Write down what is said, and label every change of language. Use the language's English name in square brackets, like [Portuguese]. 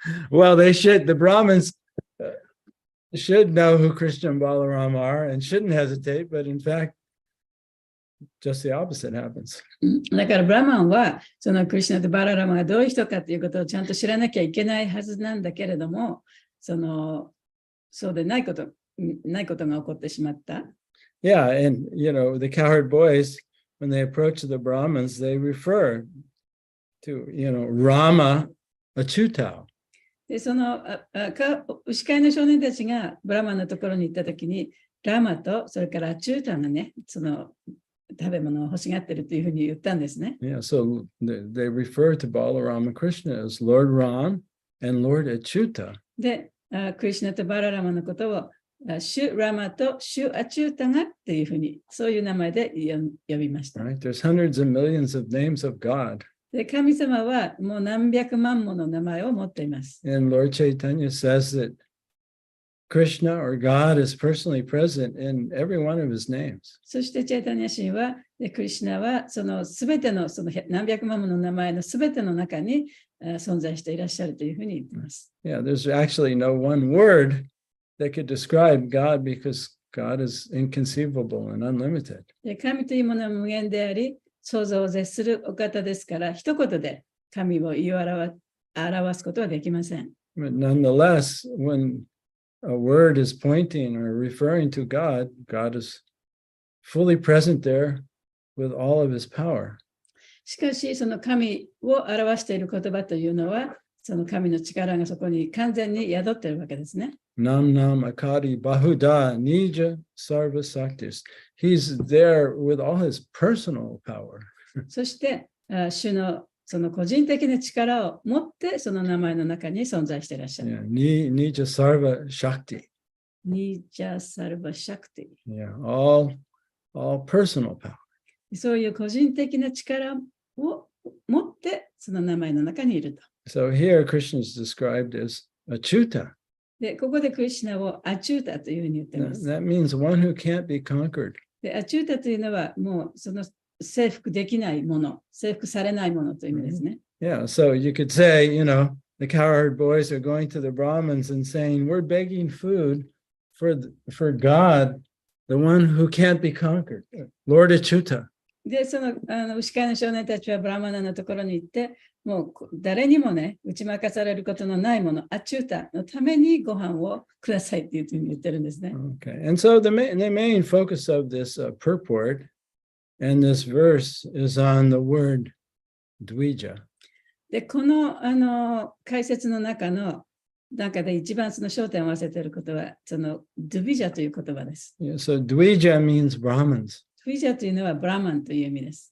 [English] Well, the Brahmins should know who Krishna and Balaram are and shouldn't hesitate, but in fact, just the opposite happens. [Japanese] だからブラマンはそのクリシュナとバララマがどういう人かということをちゃんと知らなきゃいけないはずなんだけれども、そうでないことが起こってしまった。 [English] Yeah, and the cowherd boys, when they approach the Brahmins, they refer to Rama Achyuta. [Japanese] でその牛飼いの少年たちがブラマンのところに行ったときに、ラマとそれからアチュータがね、その食べ物を欲しがってるというふうに言ったんですね。 [English] Yeah, so they refer to Balaram and Krishna as Lord Ram and Lord Achyuta. [Japanese] で、クリシュナとバララマのことをシュ・ラマとシュ・アチュータがっていうふうに、そういう名前で呼びました。 [English] Right? There's hundreds of millions of names of God. [Japanese] で、神様はもう何百万もの名前を持っています。 [English] And Lord Chaitanya says that Krishna or God is personally present in every one of his names. [Japanese] そしてチェイタニア神は、クリシュナはそのすべてのその何百万もの名前のすべての中に存在していらっしゃるというふうに言っています。 [English] Yeah, there's actually no one word that could describe God because God is inconceivable and unlimited. [Japanese] で、神というものは無限であり、想像を絶するお方ですから、一言で神を言い表すことはできません。 [English] But nonetheless, when a word is pointing or referring to God, God is fully present there with all of his power. [Japanese] しかし、その神を表している言葉というのは、その神の力がそこに完全に宿っているわけですね。 [Sanskrit] Nam Nam Akadi Bahuda Nija Sarva Saktis. [English] He's there with all his personal power. [Japanese] そして、主のその個人的な力を持って、その名前の中に存在していらっしゃる。 [Sanskrit] Yeah, Nija Sarva Shakti. [Japanese] ニジャサルバシャクティ。 [English] Yeah, all personal power. [Japanese] そういう個人的な力を持って、その名前の中にいると。 [English] So here Krishna is described as Achyuta. [Japanese] で、ここでクリシュナをアチュータというふうに言っています。 [English] That means one who can't be conquered. [Japanese] で、アチュータというのはもうその征服できないもの、征服されないものという意味ですね。 [English] Yeah, so you could say, the cowherd boys are going to the Brahmins and saying, we're begging food for God, the one who can't be conquered, Lord Achyuta. [Japanese] で、その牛飼いの少年たちはブラマナのところに行って、もう誰にもね、打ち負かされることのないもの、アチュータのためにご飯をくださいっていうふうに言ってるんですね。 [English] Okay, and so the main focus of this purport and this verse is on the word dvija. [Japanese] で、この解説の中で一番その焦点を合わせていることは、そのドゥビジャという言葉です。 [English] Yeah, so dvija means Brahmins. [Japanese] ドゥビジャというのはブラマンという意味です。